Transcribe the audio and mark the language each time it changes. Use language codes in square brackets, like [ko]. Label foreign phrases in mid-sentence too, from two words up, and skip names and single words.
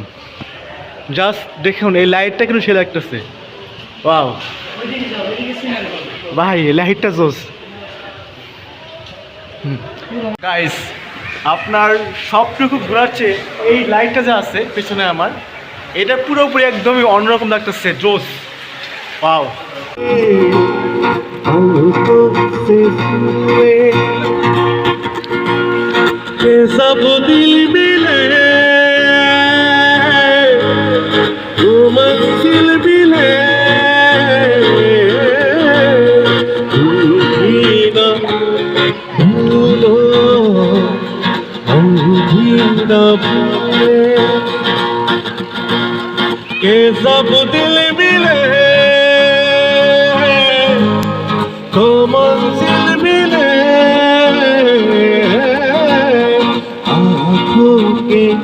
[bn] জাস্ট দেখুন এই লাইটটা কিন্তু সে লাগতেছে, ওয়াও ভাই লাইটটা জোস। গাইস আপনার সবটুকু ঘোরাচ্ছে এই লাইটটা যা আছে পেছনে আমার, এটা পুরোপুরি একদমই অন্যরকম লাগতেছে, জোস, ওয়াও। [hi] सब दिल मिले तो मंजिल मिले, भूलो हम भी न भूले के सब दिल मिले तो मंजिल मिले, आँखों के